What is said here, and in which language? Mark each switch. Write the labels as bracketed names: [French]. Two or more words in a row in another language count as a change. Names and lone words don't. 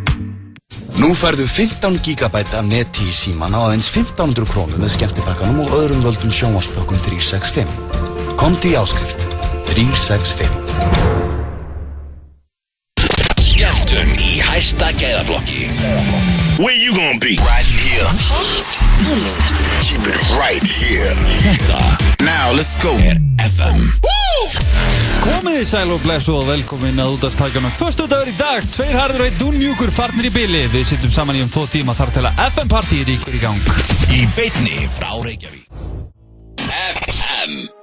[Icelandic] Nú færðu 15 gigabæta af neti í síman á aðeins 1500 krónur með skemmtipakkanum og öðrum völdum sjónvarpsblokkum 365. Komdu í áskrift 365. Skemmtun í hæsta gæðaflokki. [English] Where you gonna be? Right here. Keep it right here. [Icelandic] Þetta [English] Now let's go FM. [Icelandic] Komið sæl og blessu og velkomin að útvarpstækjunum. Föstudagur í dag, 2 harður og 1 dúnmjúkur farnir í bili. Við sittum saman í 2 tíma þar til að FM-partí ríkur í gang. Í beinni frá Reykjavík. FM.